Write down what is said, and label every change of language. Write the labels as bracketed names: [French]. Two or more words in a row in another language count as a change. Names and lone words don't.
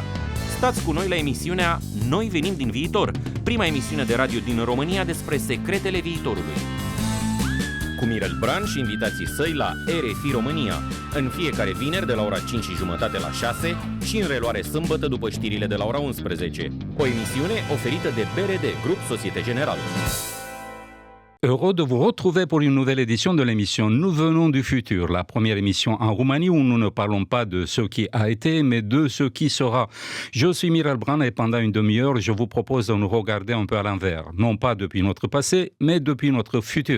[Romanian] Stați cu noi la emisiunea Noi venim din viitor, prima emisiune de radio din România despre secretele viitorului. Cu Mirel Bran și invitații săi la RFI România, în fiecare vineri de la ora 5:30 la 6 și în reluare sâmbătă după știrile de la ora 11. O emisiune oferită de BRD, Grup Société Générale. [French] Heureux de vous retrouver pour une nouvelle édition de l'émission Nous venons du futur, la première émission en Roumanie où nous ne parlons pas de ce qui a été, mais de ce qui sera. Je suis Mirel Bran et pendant une demi-heure, je vous propose de nous regarder un peu à l'envers, non pas depuis notre passé, mais depuis notre futur.